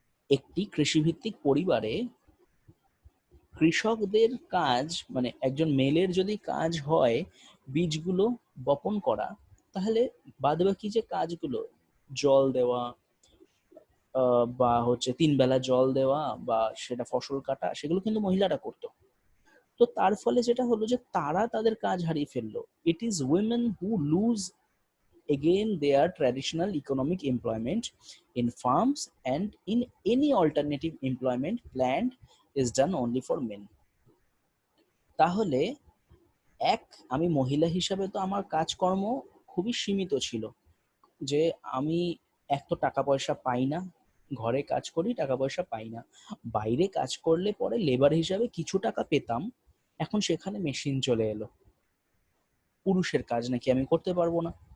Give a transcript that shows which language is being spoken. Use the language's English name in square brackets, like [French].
[Bangla] একটি কৃষিভিত্তিক পরিবারে কৃষকদের কাজ, মানে একজন মেলের যদি কাজ হয় বীজগুলো বপন করা, তাহলে বাদবাকি যে কাজগুলো, জল দেওয়া, বা হচ্ছে ৩ বেলা জল দেওয়া, বা সেটা ফসল কাটা, সেগুলো কিন্তু মহিলারা করতো। তো তার ফলে যেটা হলো যে তারা তাদের কাজ হারিয়ে ফেললো। [English] It is women who lose again their traditional economic employment in farms, and in any alternative employment planned is done only for men. [Bangla] তাহলে এক, আমি মহিলা হিসাবে তো আমার কাজকর্ম খুবই সীমিত ছিল, যে আমি এক তো টাকা পয়সা পাই না, ঘরে কাজ করি টাকা পয়সা পাই না, বাইরে কাজ করলে পরে লেবার হিসাবে কিছু টাকা পেতাম, এখন সেখানে মেশিন চলে এলো, পুরুষের কাজ নাকি আমি করতে পারবো না।